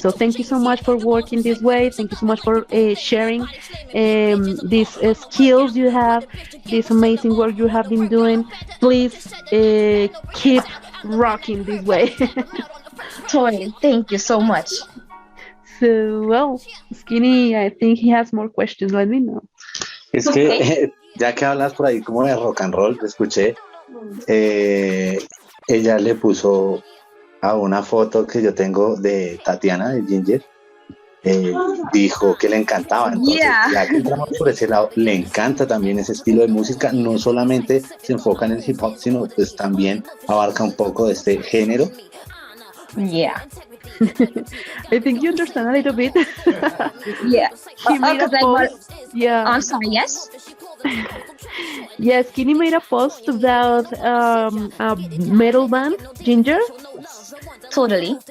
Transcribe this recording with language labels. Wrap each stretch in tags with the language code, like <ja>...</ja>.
<en>So thank you so much for working this way. Thank you so much for sharing these skills you have, this amazing work you have been doing. Please keep rocking this way. Totally. Thank you so much. So, well, Skinny, I think he has more questions. Let me know.</en> <es>Es que ya que hablas por ahí como de rock and roll, te escuché, ella le puso a una foto que yo tengo de Tatiana, de Ginger. Dijo que le encantaba, entonces ya que entramos por ese lado, le encanta también ese estilo de música, no solamente se enfoca en el hip hop, sino pues también abarca un poco de este género.</es> <en>I think you understand a little bit. He made a post. I'm sorry, yes? Yes, Skinny made a post about a metal band, Ginger. Totally.</en>